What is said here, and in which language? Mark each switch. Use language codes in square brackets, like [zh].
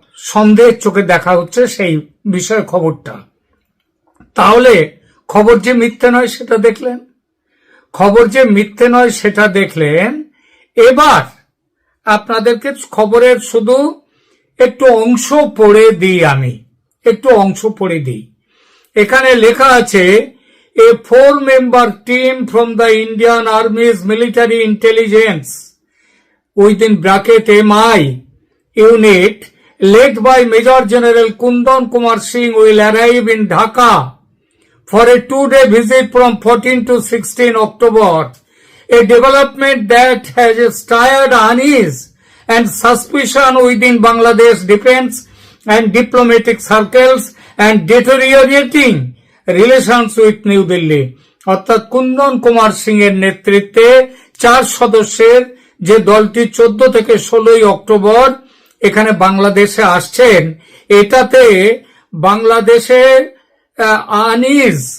[bn] সন্দেহের চোখে দেখা হচ্ছে সেই বিষয়ে খবরটা। তাহলে খবর যে মিথ্যে নয় সেটা দেখলেন, খবর যে মিথ্যে নয় সেটা দেখলেন। এবার আপনাদেরকে খবরের শুধু একটু অংশ পড়ে দিই, আমি একটু অংশ পড়ে দিই। এখানে লেখা আছে, [en] A 4-member team from the Indian Army's military intelligence within bracket MI unit led by Major General Kundan Kumar Singh will arrive in Dhaka for a 2-day visit from 14 to 16 October, a development that has stirred unease and suspicion within Bangladesh defense and diplomatic circles and deteriorating relations with New Delhi. [bn] অর্থাৎ কুন্দন কুমার সিং এর নেতৃত্বে 4 সদস্যের যে দলটি 14 থেকে 16 October এখানে বাংলাদেশে আসছেন, এটাতে বাংলাদেশের আনিজ